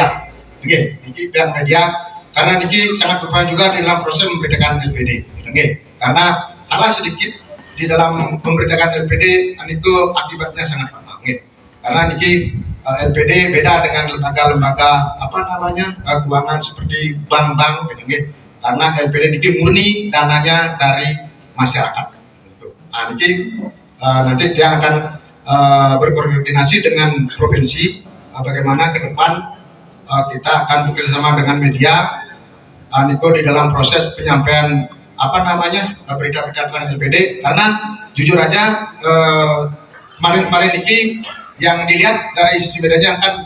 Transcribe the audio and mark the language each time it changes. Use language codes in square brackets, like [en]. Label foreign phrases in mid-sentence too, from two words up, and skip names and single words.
[id] Niki pihak media karena niki sangat berperan juga di dalam proses membedakan LPD. Karena salah sedikit di dalam membedakan LPD itu akibatnya sangat fatal. Karena niki LPD beda dengan lembaga-lembaga keuangan seperti bank-bank. Karena LPD niki murni dananya dari masyarakat. Nah, niki nanti dia akan berkoordinasi dengan provinsi bagaimana ke depan kita akan bekerjasama dengan media Niko di dalam proses penyampaian berita-berita tentang LPD karena jujur aja kemarin ini yang dilihat dari sisi bedanya kan